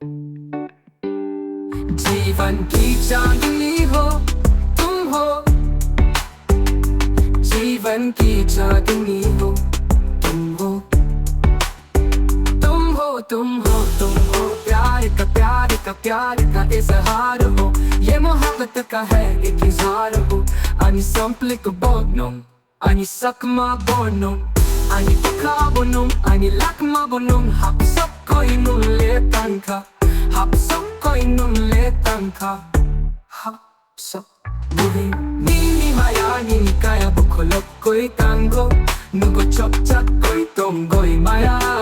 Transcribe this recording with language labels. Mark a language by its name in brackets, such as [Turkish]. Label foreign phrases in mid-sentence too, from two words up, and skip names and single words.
[Hindi] जीवन की चांदनी हो, तुम हो। जीवन की चांदनी हो, तुम हो। तुम हो, तुम हो, तुम हो। प्यार का, प्यार का, प्यार का इजहार हो। ये मोहब्बत का है एक इजहार हो। [Kok Borok] Ani samplikkable, ani sakma bonum, ani buka bonum, ani lakma bonum. Hapsok koi nun le tanka, hapsok koi nun le tanka. Hapsok buhi nini maya nini kaya bukolok koi tango, nugo chok chak koi tongoi maya.